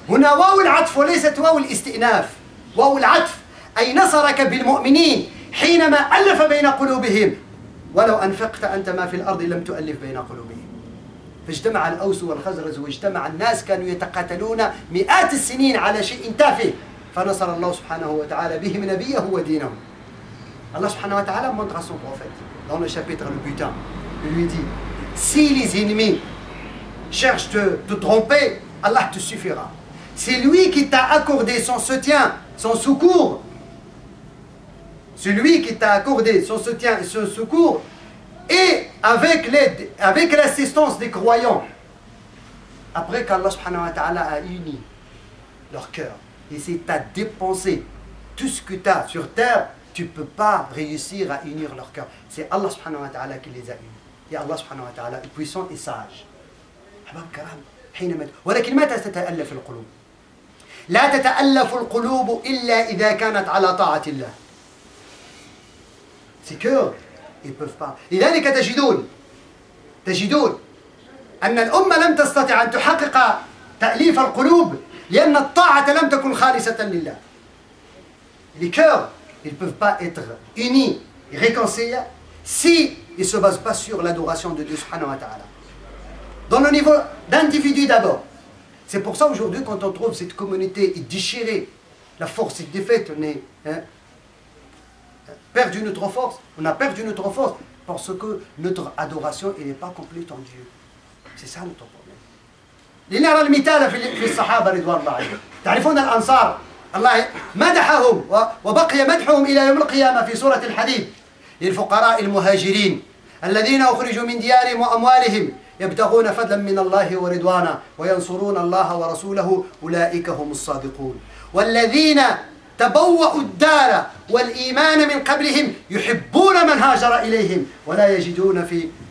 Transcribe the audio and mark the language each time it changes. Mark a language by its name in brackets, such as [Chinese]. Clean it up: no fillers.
[Arabic] هنا واو العطف وليست واو الاستئناف. واو العطف أي نصرك بالمؤمنين حينما ألف بين قلوبهم. ولو أنفقت أنت ما في الأرض لم تؤلف بين قلوبهم. فاجتمع الأوس والخزرج واجتمع الناس كانوا يتقاتلون مئات السنين على شيء تافه فنصر الله سبحانه وتعالى بهم نبيه ودينه. [French] Allah subhanahu wa ta'ala montre à son prophète dans le chapitre le butin, il lui dit: si les ennemis cherchent de te tromper, Allah te suffira. C'est lui qui t'a accordé son soutien, son secours. C'est lui qui t'a accordé son soutien et son secours, et avec l'aide, avec l'assistance des croyants. Après qu'Allah subhanahu wa ta'ala a uni leur cœur, et si tu as dépensé tout ce que tu as sur terre, tu ne peux pas réussir à unir leur cœur. C'est Allah subhanahu wa ta'ala qui les a unis. Et Allah subhanahu wa ta'ala est puissant et sage. [Arabic] أحباب الكرام حينما ولكن متى تتألف القلوب؟ لا تتألف القلوب إلا إذا كانت على طاعة الله. [French] Ces cœurs, ils ne peuvent pas. [Arabic] لذلك تجدون أن الأمة لم تستطع أن تحقق تأليف القلوب لأن الطاعة لم تكن خالصة لله. [French] Les cœurs, ils ne peuvent pas être unis et réconciliés si ils ne se basent pas sur l'adoration de Dieu subhanahu wa ta'ala. Dans le niveau d'individu d'abord. C'est pour ça aujourd'hui quand on trouve cette communauté déchirée, la force est défaite, on est perdu notre force. On a perdu notre force parce que notre adoration n'est pas complète en Dieu. C'est ça notre problème. [Arabic] لنرى المثال في الصحابة رضوان الله عليهم. تعرفون الأنصار الله مدحهم وبقي مدحهم إلى يوم القيامة في سورة الحديد للفقراء المهاجرين الذين أخرجوا من ديارهم وأموالهم يبتغون فضلا من الله ورضوانا وينصرون الله ورسوله أولئك هم الصادقون والذين تبوأوا الدار والإيمان من قبلهم يحبون من هاجر إليهم ولا يجدون في